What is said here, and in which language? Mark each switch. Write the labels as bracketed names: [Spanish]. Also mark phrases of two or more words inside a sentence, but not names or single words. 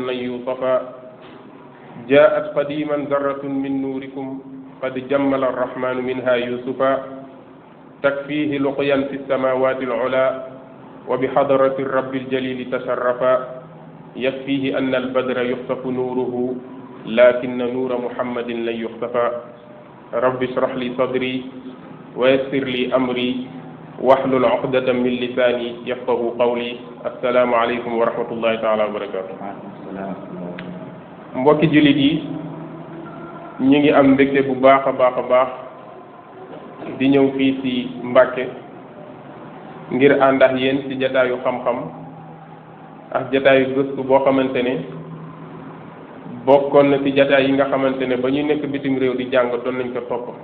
[Arabic] لن يوصفا جاءت قديما ذرة من نوركم قد جمل الرحمن منها يوسفا تكفيه لقيا في السماوات العلا وبحضرة الرب الجليل تشرفا يكفيه أن البدر يخطف نوره لكن نور محمد لن يخطفا رب اشرح لي صدري ويسر لي أمري واحلل عقدة من لساني يفقه قولي السلام عليكم ورحمة الله تعالى وبركاته. [Wolof] mbokki jullit yi ñu ngi am mbégte bu baax a baax di ñëw fii ci Mbàkke ngir ànd ak yéen ci jataayu xam-xam ak jataayu gëstu boo xamante ne bokkoon na ci jataay yi nga xamante ne ba ñu nekk bitim réew di jàng doon nañ ko topp